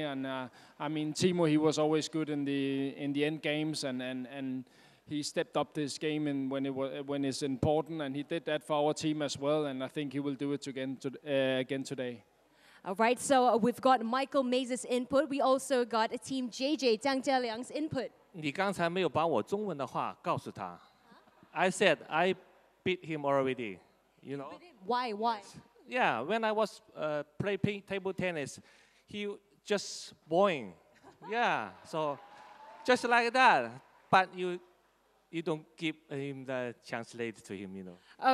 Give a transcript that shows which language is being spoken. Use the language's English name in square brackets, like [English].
[English] And I mean, Timo, he was always good in the end games, and he stepped up his game when it's important, and he did that for our team as well. And I think he will do it again today. All right, so we've got Michael Mays' input. We also got Team JJ Jiang Jialiang's input. [Chinese] 你刚才没有把我中文的话告诉他。 [English] I said I beat him already. You know. Why? Yeah, when I was playing table tennis, he just boring. Yeah, so just like that. But you don't give him the translate to him, you know.